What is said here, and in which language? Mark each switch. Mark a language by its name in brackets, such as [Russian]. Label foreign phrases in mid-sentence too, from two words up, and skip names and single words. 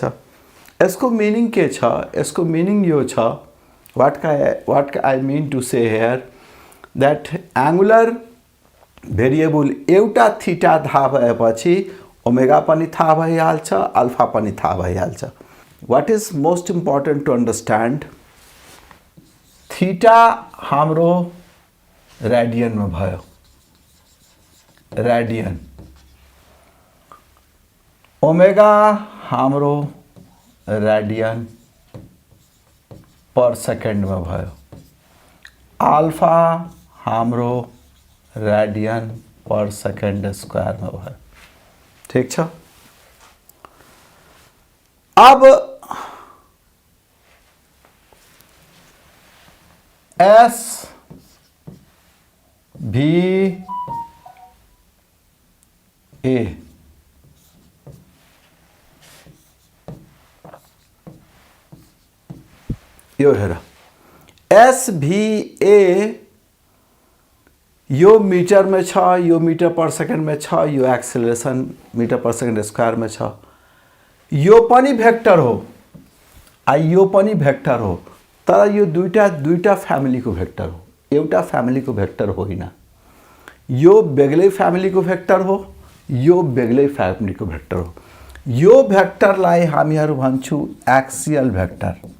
[Nepali] यसको मिनिङ के छ यसको मिनिङ यो छ [English] what I mean to say here that angular variable [Nepali] एउटा थीटा थाहा भएपछि ओमेगा पनि थाहा भइहाल्छ अल्फा पनि थाहा भइहाल्छ। [English] What is most important to understand [Nepali] थीटा हाम्रो रेडियन में भयो रेडियन ओमेगा हाम्रो [English] radian per second [Nepali] में भयो अल्फा हाम्रो [English] radian per second square [Nepali] में भयो। ठीक छ। अब एस भी ए यो हेर एस भी ए यो मीटर में छ यो [English] meter per second [Nepali] में छ यो एक्सेलरेशन [English] meter per second square [Nepali] में छ यो पनि भेक्टर हो यो पनि भेक्टर हो तर यो दुईटा फ्यामिली को भेक्टर हो एउटा फ्यामिली को भेक्टर होइन यो बेग्लै फ्यामिली को भेक्टर हो यो बेग्लै फ्यामिली को भेक्टर हो। यो भेक्टरलाई हामीहरू भन्छौं [English] axial vector.